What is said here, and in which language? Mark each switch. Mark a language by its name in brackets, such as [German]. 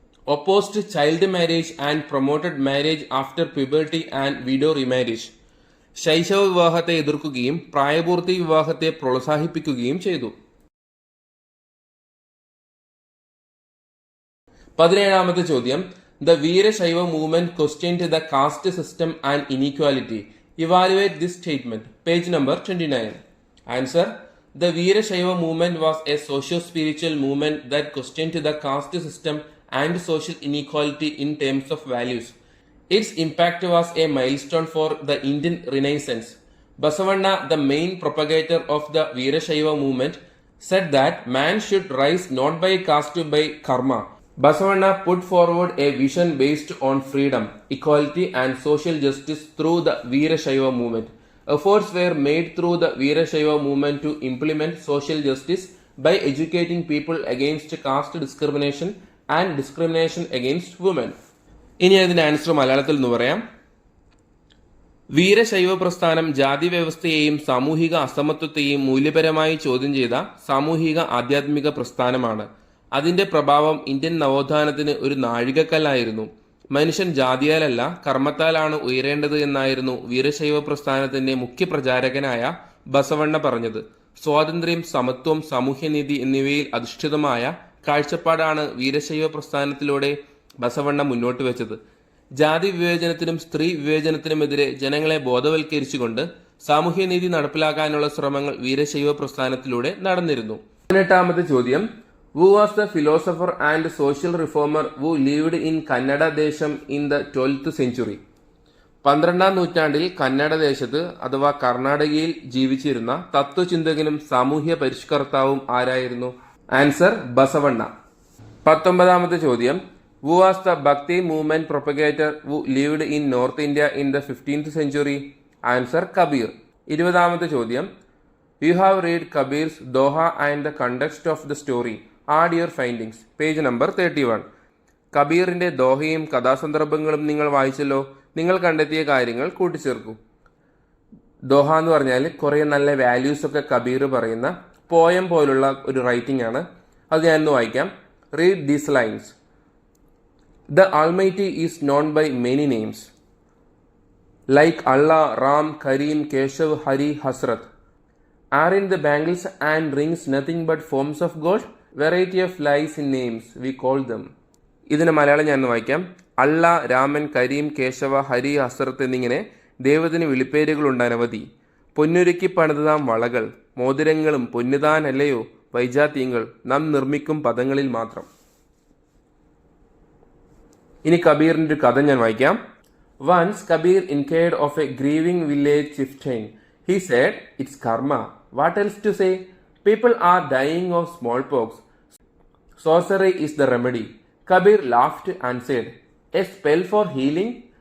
[English] opposed child marriage and promoted marriage after puberty and widow remarriage, [Malayalam] ശൈശവ വിവാഹത്തെ എതിർക്കുകയും പ്രായപൂർത്തി വിവാഹത്തെ പ്രോത്സാഹിപ്പിക്കുകയും ചെയ്തു. 17ാമത്തെ ചോദ്യം, [English] The Veerashaiva movement questioned the caste system and inequality. Evaluate this statement. Page number 29. Answer, the Veerashaiva movement was a socio-spiritual movement that questioned the caste system and social inequality in terms of values. Its impact was a milestone for the Indian Renaissance. Basavanna, the main propagator of the Veerashaiva movement, said that man should rise not by caste by karma. Basavanna put forward a vision based on freedom, equality and social justice through the Veerashaiva movement. Efforts were made through the Veerashaiva movement to implement social justice by educating people against caste discrimination and discrimination against women. [Malayalam] ഇനി അതിന്റെ answer മലയാളത്തിൽ നിന്ന് പറയാം. വീരശൈവ പ്രസ്ഥാനം ജാതി വ്യവസ്ഥയെയും സാമൂഹിക അസമത്വത്തെയും മൂല്യപരമായി ചോദ്യം ചെയ്ത സാമൂഹിക ആധ്യാത്മിക പ്രസ്ഥാനമാണ്. അതിന്റെ പ്രഭാവം ഇന്ത്യൻ നവോത്ഥാനത്തിന് ഒരു നാഴികക്കല്ലായിരുന്നു. മനുഷ്യൻ ജാതിയാലല്ല കർമ്മത്താലാണ് ഉയരേണ്ടത് എന്നായിരുന്നു വീരശൈവ പ്രസ്ഥാനത്തിന്റെ മുഖ്യ പ്രചാരകനായ ബസവണ്ണ പറഞ്ഞത്. സ്വാതന്ത്ര്യം, സമത്വം, സാമൂഹ്യനീതി എന്നിവയിൽ അധിഷ്ഠിതമായ കാഴ്ചപ്പാടാണ് വീരശൈവ പ്രസ്ഥാനത്തിലൂടെ ബസവണ്ണ മുന്നോട്ട് വെച്ചത്. ജാതി വിവേചനത്തിനും സ്ത്രീ വിവേചനത്തിനുമെതിരെ ജനങ്ങളെ ബോധവൽക്കരിച്ചുകൊണ്ട് സാമൂഹ്യനീതി നടപ്പിലാക്കാനുള്ള ശ്രമങ്ങൾ വീരശൈവ പ്രസ്ഥാനത്തിലൂടെ നടന്നിരുന്നു. 18ാമത്തെ ചോദ്യം, [English] who was the philosopher and social reformer who lived in [Malayalam] Kannada ദേശം [English] in the 12th century? [Malayalam] 12ാം നൂറ്റാണ്ടിൽ കന്നഡ ദേശത്ത് അഥവാ കർണാടകയിൽ ജീവിച്ചിരുന്ന തത്വചിന്തകനും സാമൂഹ്യ പരിഷ്കർത്താവും ആരായിരുന്നു? ആൻസർ ബസവണ്ണ. 19ാമത്തെ ചോദ്യം, [English] who was the Bhakti movement propagator who lived in North India in the 15th century? Answer Kabir. [Malayalam] 20ാമത്തെ ചോദ്യം, [English] you have read Kabir's Doha and the context of the story. Add your findings. Page number 31. [Malayalam] കബീറിന്റെ ദോഹയും കഥാസന്ദർഭങ്ങളും നിങ്ങൾ വായിച്ചല്ലോ. നിങ്ങൾ കണ്ടെത്തിയ കാര്യങ്ങൾ കൂട്ടിച്ചേർക്കൂ. Doha എന്ന് പറഞ്ഞാൽ കുറേ നല്ല values ഒക്കെ കബീർ പറയുന്ന പോയം പോലുള്ള ഒരു റൈറ്റിംഗ് ആണ്. അത് ഞാനൊന്ന് വായിക്കാം. [English] Read these lines. The Almighty is known by many names like Allah, Ram, Kareem, Keshav, Hari, Hasrat. Aren't the bangles and rings nothing but forms of gold? Variety of lies in names we call them. [Malayalam] ഇതിന് മലയാളം ഞാൻ വായിക്കാം. അള്ള, രാമൻ, കരീം, കേശവ, ഹരി, ഹസ്രത്ത് എന്നിങ്ങനെ ദൈവത്തിന് വിളിപ്പേരുകളുണ്ട് അനവധി. പൊന്നുരുക്കി പണിതാം വളകൾ, മോതിരങ്ങളും പൊന്നുതാനല്ലയോ വൈജാത്യങ്ങൾ നാം നിർമ്മിക്കും പദങ്ങളിൽ മാത്രം. ഇനി കബീറിന്റെ ഒരു കഥ ഞാൻ വായിക്കാം. [English] Once Kabir inquired of a grieving village chieftain. He said, "It's karma. What else to say? People are dying of smallpox. Sorcery is the remedy." Kabir laughed and said, "A spell for healing?